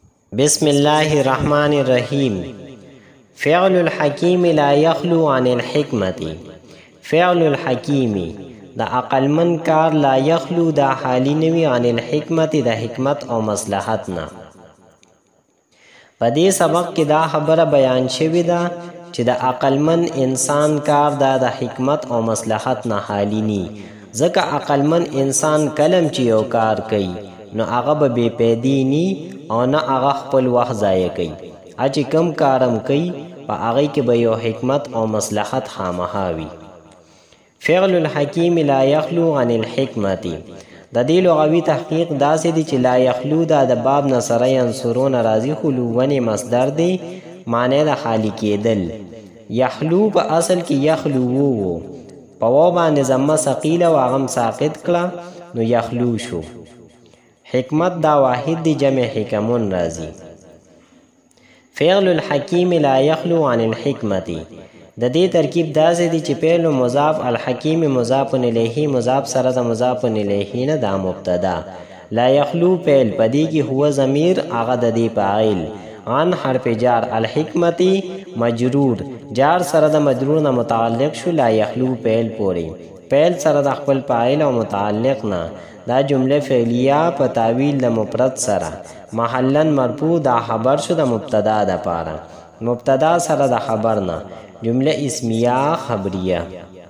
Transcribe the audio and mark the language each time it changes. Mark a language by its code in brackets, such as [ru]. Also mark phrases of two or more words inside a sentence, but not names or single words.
[ar] بسم الله الرحمن الرحیم. فعل الحکیم لا یخلو عن الحکمت. فعل الحکیم [ps] دا عقلمن کار [ar] لا یخلو [ps] دا حالی نوی [ar] عن الحکمت [ps] دا حکمت او مصلحت نا. په دې سبق کې دا خبره بیان شوې ده چې د عقلمن انسان کار دا د حکمت او مصلحت نه حالی ني، ځکه عقلمن انسان کلم چې یو کار کوي نو هغه به بې پیدي ني او نه هغه خپل وخت ضایع کوي. چې کم کارم کوي په هغې کې به یو حکمت او مصلحت خامخا وي. [ar] فعل الحکیم لا یخلو عن الحکمت. [ps] د دې لغوي تحقیق داسې دی چې [ar] لا یخلو [ps] دا د باب نه سره ینصرون راځي، خو لونې مصدر دی، معنی د خالی کېدل. یخلو په اصل کې یخلو وو، په واو باندې ضمه ثقیله او هغه ساقط کړه نو یخلو شو. حکمت دا واحد دی، جمع حکمون راځي. [ar] فعل الحکیم لا یخلو عن الحکمت. [ps] د دې ترکیب داسې دی چې فعل مضاف، الحکیم مضاف الیه، مضاف سره د مضاف الیه نه دا مبتدا. [ar] لا یخلو [ps] فعل پدې کې هو ضمیر هغه د دې فاعل، عن حرف جار، الحکمت مجرور، جار سره د مجرور نه متعلق شو [ar] لا یخلو [ps] فعل پورې. فعل سره د خپل فاعل او متعلق نه. دا جمله فعلیه په تعویل د مفرد سره، محلا مرفوع دا خبر شو د مبتدا د پاره، مبتدا سره د خبر نه، جمله اسمیه خبریه.